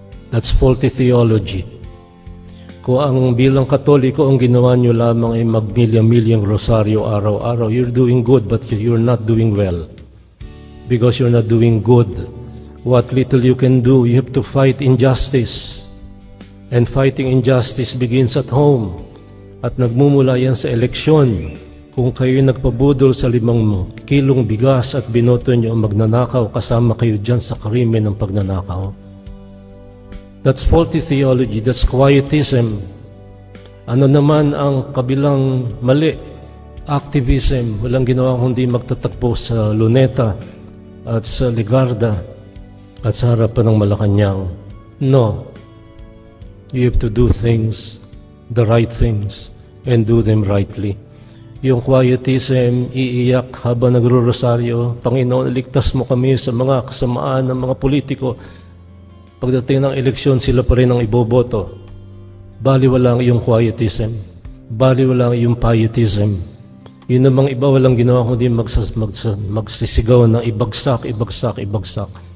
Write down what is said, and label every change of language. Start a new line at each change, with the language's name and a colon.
English: That's faulty theology.
Filipino: Kung ang bilang Katoliko, ang ginawa nyo lamang ay magmilya-milyang rosaryo araw-araw,
English: you're doing good but you're not doing well. Because you're not doing good. What little you can do, you have to fight injustice. And fighting injustice begins at home.
Filipino: At nagmumula yan sa eleksyon. Kung kayo nagpabudol sa 5 kilong bigas at binoto nyo ang magnanakaw, kasama kayo dyan sa krimen ng pagnanakaw.
English: That's faulty theology. That's quietism.
Filipino: Ano naman ang kabilang mali?
English: Activism.
Filipino: Walang ginawa kundi magtatagpo sa Luneta at sa Ligarda at sa harapan ng Malacanang.
English: No. You have to do things, the right things, and do them rightly.
Filipino: Yung quietism, iiyak habang nagro-rosaryo, Panginoon, iligtas mo kami sa mga kasamaan ng mga politiko. Pagdating ng eleksyon, sila pa rin ang iboboto. Baliwala ang iyong quietism. Baliwala ang iyong pietism. Yun namang iba, walang ginawa kundi magsisigaw ng ibagsak, ibagsak, ibagsak.